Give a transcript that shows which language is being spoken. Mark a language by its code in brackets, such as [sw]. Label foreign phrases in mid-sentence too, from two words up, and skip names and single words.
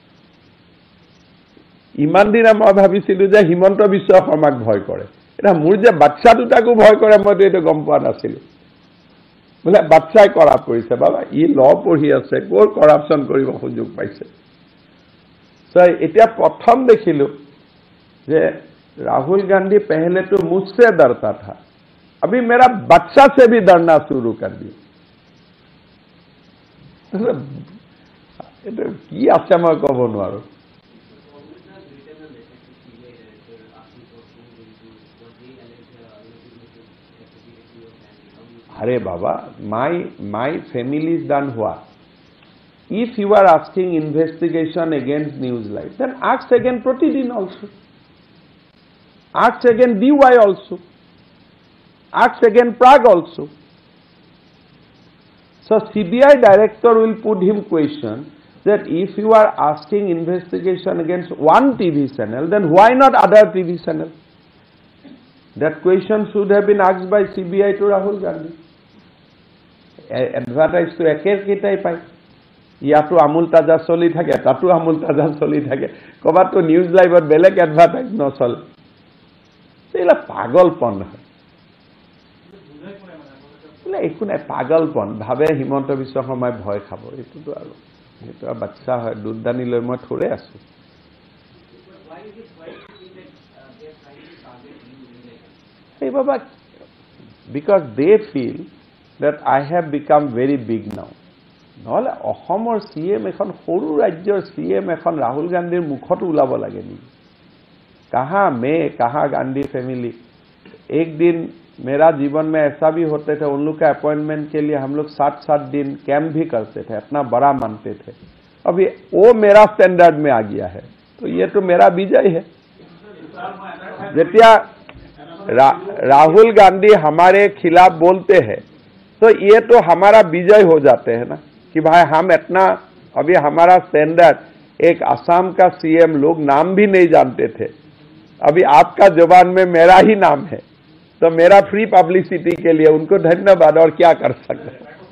[as] ইমান দিন মই ভাবিছিলো যে হিমন্ত বিশ্ব শৰ্মাক ভয় কৰে এটা মোৰ যে বাচ্চা দুটাকো ভয় কৰে মইতো এইটো গম পোৱা নাছিলো বোলে বাচ্চাই কৰাপ কৰিছে বাবা ই ল পঢ়ি আছে ক'ৰ কৰাপশ্যন কৰিব সুযোগ পাইছে এতিয়া প্ৰথম দেখিলো যে [hi] राहुल गांधी पहले तो मुझसे डरता था अभी मेरा बच्चा से भी डरना शुरू कर दिया [as] কি আছে মই কব নোৱাৰো [hi] अरे बाबा [en] my family is done what if you are asking investigation against Newslight then ask again Pratidin also ask again DY also ask again Prag also so CBI director will put him question that if you are asking investigation against one TV channel then why not other TV channel that question should have been asked by CBI to Rahul Gandhi [as] এডভাৰটাইজটো একেকেইটাই পায় ইয়াতো আমুল তাজা চলি থাকে তাতো আমুল তাজা চলি থাকে ক'ৰবাতো নিউজ লাইভত বেলেগ এডভাৰটাইজ নচলে এইবিলাক পাগলপন হয় একো নাই পাগলপন ভাবে হিমন্ত বিশ্ব শৰ্মাই ভয় খাব এইটোতো আৰু সেইটো বাচ্চা হয় দুধদানি লৈ মই থৰে আছো এই বাবা [en] because they feel that I have become very big now [as] নহলে অসমৰ সিএম এখন সৰু ৰাজ্যৰ সিএম এখন ৰাহুল গান্ধীৰ মুখত ওলাব লাগে নি [hi] कहां मैं कहां गांधी फैमिली एक दिन मेरा जीवन में ऐसा भी होते थे उन लोग का अपॉइंटमेंट के लिए हम लोग 7-7 दिन कैंप भी करते थे इतना बड़ा मानते थे अभी वो मेरा स्टैंडर्ड में आ गया है तो ये तो मेरा विजय है जतिया राहुल गांधी हमारे खिलाफ बोलते हैं तो ये तो हमारा विजय हो जाते हैं ना कि भाई हम इतना अभी हमारा स्टैंडर्ड एक असम का सीएम लोग नाम भी नहीं जानते थे अभी आपका जुबान में मेरा ही नाम है तो मेरा [en] free publicity [hi] के लिए उनको धन्यवाद और क्या कर सकते हैं